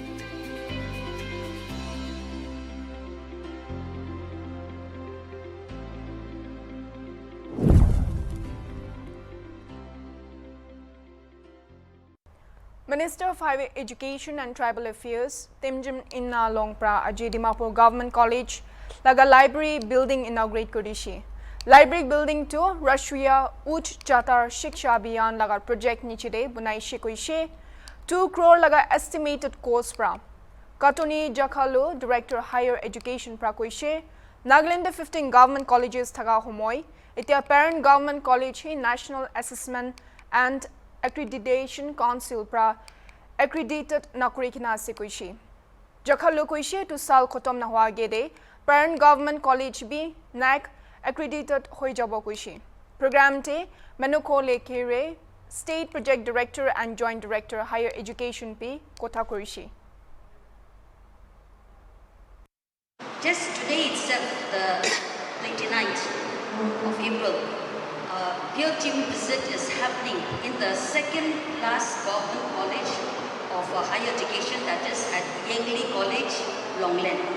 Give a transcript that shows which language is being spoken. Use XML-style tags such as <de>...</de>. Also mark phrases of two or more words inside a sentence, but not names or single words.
<en>Minister of Higher Education and Tribal Affairs,</en> <nag>Temjim Inna Longpra, Ajay Dimapur Government College, Laga</nag> <en>Library Building inaugurate</en> <nag>Kurishi. Library Building to Rashtriya Uch Chatar Shiksha Abhiyan Laga Project Nichide Bunai Shikuishe, 2 crore Laga</nag> <en>estimated course</en> <nag>pra. Katoni Jakhalu,</nag> <en>Director Higher Education</en> <nag>pra Kuishe, Nagaland 15 Government Colleges Thaga Homoy, Itia Parent Government College National Assessment and Accreditation Council pra accredited Nakurikina Sekuishi. Jakhalu Kuishe to Sal Kotom Nahwa Gede, Parent Government College B, NAC accredited Hoijabo Kuishi. Program Te, Menuko Lekere,</nag> <en>State Project Director and Joint Director Higher Education</en> <nag>P, Kota Kurishi.</nag> <en>Just today itself, the 29th of April, field team visit is happening in the second class government college of higher education, that is at Yangli College, Longland.</en>